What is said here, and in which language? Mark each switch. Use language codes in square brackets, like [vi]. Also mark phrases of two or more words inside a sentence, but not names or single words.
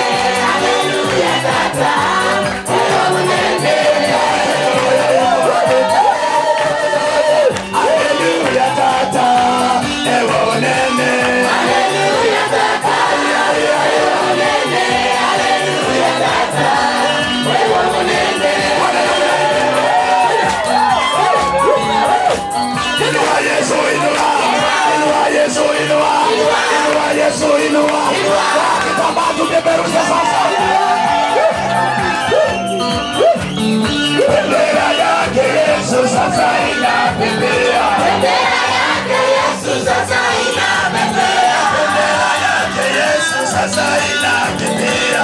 [ln] Hallelujah, tata. Ewo manene. Hallelujah, tata. Ewo manene. Hallelujah, tata. Ewo manene. Hallelujah, tata. Ewo manene. [sw] Inua Yesu, inua. Inua Yesu, inua. Inua Yesu, inua. Kitambaa tupeperushe sasa. Bendera yake Yesu sasa inapepea. Bendera yake Yesu sasa inapepea. Bendera yake Yesu sasa inapepea.